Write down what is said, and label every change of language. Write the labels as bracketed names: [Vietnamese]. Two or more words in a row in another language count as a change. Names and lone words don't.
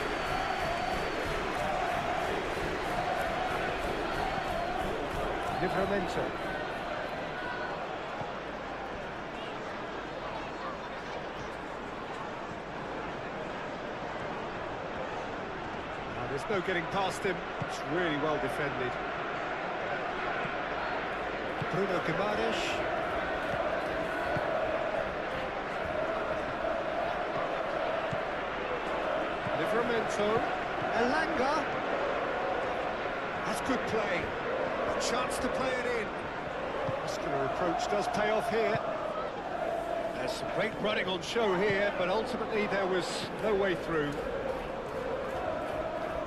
[English] Livramento. There's no getting past him. It's really well defended. Bruno Guimaraes. Livramento. Elanga. That's good play. A chance to play it in. Muscular approach does pay off here. There's some great running on show here, but ultimately there was no way through.